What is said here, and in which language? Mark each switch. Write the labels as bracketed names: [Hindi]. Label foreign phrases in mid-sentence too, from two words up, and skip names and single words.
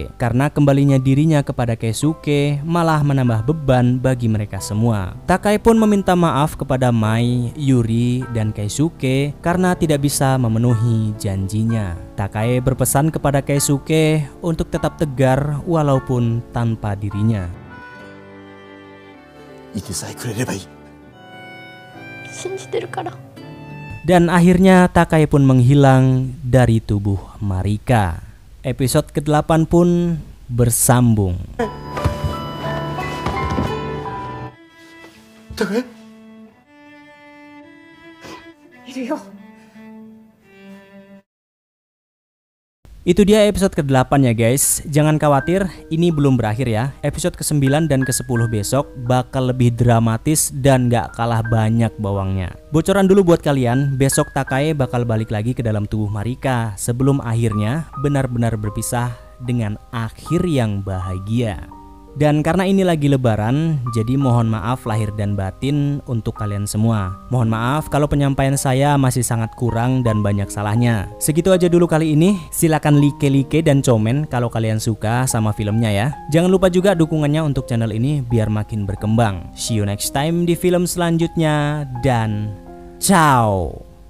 [Indonesian] Karena kembalinya dirinya kepada Keisuke malah menambah beban bagi mereka semua. Takai pun meminta maaf kepada Mai, Yuri, dan Keisuke karena tidak bisa memenuhi janjinya. Takai berpesan kepada Keisuke untuk tetap tegar walaupun tanpa dirinya. [Japanese] いてさえくれればいい。信じてるから。 [Indonesian] Dan akhirnya Takai pun menghilang dari tubuh Marika. Episode ke-8 pun bersambung. [Japanese] 高江、いるよ。 [Indonesian] Itu dia episode ke-8 ya guys. Jangan khawatir, ini belum berakhir ya. Episode ke-9 dan ke-10 besok bakal lebih dramatis dan gak kalah banyak bawangnya. Bocoran dulu buat kalian, besok Takai bakal balik lagi ke dalam tubuh Marika sebelum akhirnya benar-benar berpisah dengan akhir yang bahagia. Dan karena ini lagi lebaran, jadi mohon maaf lahir dan batin untuk kalian semua. Mohon maaf kalau penyampaian saya masih sangat kurang dan banyak salahnya. Segitu aja dulu kali ini. Silakan like dan komen kalau kalian suka sama filmnya ya. Jangan lupa juga dukungannya untuk channel ini biar makin berkembang. [English] See you next time [Indonesian] di film selanjutnya dan ciao.